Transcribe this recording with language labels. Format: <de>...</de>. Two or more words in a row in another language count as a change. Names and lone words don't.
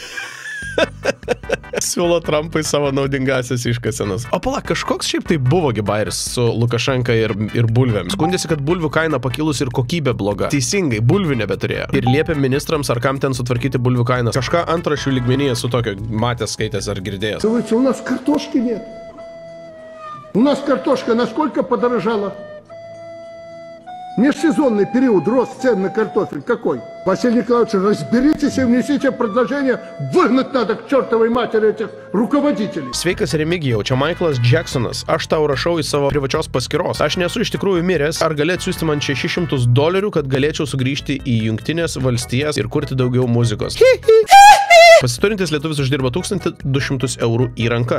<lt>Siūlo Trumpui savo naudingasias iškasenas. O pala, kažkoks šiaip tai buvo gibairis su Lukašenka ir bulvėm. Skundėsi, kad bulvių kaina pakilus ir kokybė bloga. Teisingai, bulvių nebeturėjo. Ir liepė ministrams ar kam ten sutvarkyti bulvių kainas. Kažką antrašių lygmenyje su tokio matęs, skaitęs ar girdėjęs.</lt> <ru>У нас картошки нет. У нас картошка насколько подорожала? Межсезонный период, рост цен на картофель какой? Василий Николаевич, разберитесь и внесите предложение, выгнать надо к чертовой матери этих руководителей.</ru> <lt>Sveikas Remigijau, čia Michaelas Jacksonas. Aš tau rašau į savo privačios paskyros. Aš nesu iš tikrųjų miręs. Ar gali atsiųsti man $600, kad galėčiau sugrįžti į Jungtinės valstijas ir kurti daugiau muzikos? Pasiturintis lietuvis uždirba 1200 eurų į rankas.</lt>